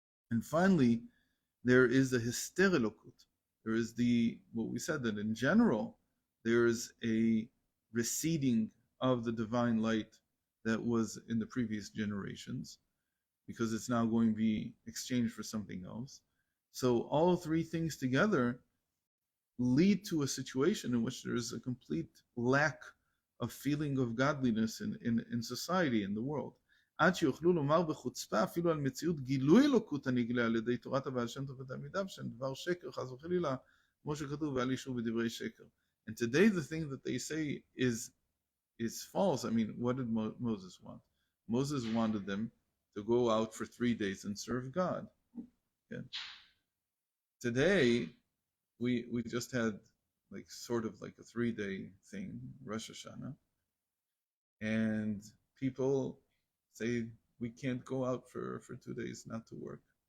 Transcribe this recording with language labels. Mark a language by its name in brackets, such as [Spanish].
[English] And finally, there is a hysterelokut. There is what we said, that in general, there is a receding of the divine light that was in the previous generations, because it's now going to be exchanged for something else. So all three things together lead to a situation in which there is a complete lack of feeling of godliness in society, in the world. [Hebrew] עד שיוכלו לומר בחוצפה אפילו על מציאות גילוי אלוקות הנגלה על ידי תורת הבעל שם טוב ותלמידיו, שהם דבר שקר חס וחלילה, כמו שכתוב ואל ישוב בדברי שקר. [English] And today the thing that they say is false. I mean, what did Moses want? Moses wanted them to go out for 3 days and serve God. Okay. Today we just had sort of like a 3-day thing, Rosh Hashanah, and people say we can't go out for 2 days not to work.